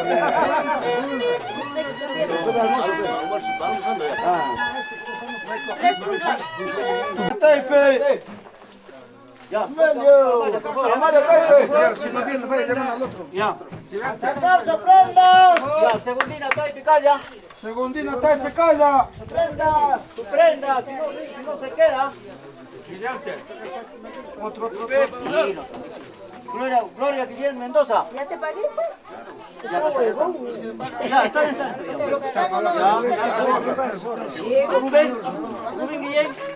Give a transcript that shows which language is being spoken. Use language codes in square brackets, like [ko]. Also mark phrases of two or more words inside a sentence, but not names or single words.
[es] Taipe. Ya. Ya. ¡Sacarse prendas! Ya, segundina, Taipe, calla. Segundina, Taipe, calla. ¡Prenda! Tu prenda, si no se queda. Otro. Gloria Guillermo Mendoza. ¿Ya te pagué, pues? Ya, está bien. Rubén Guillén.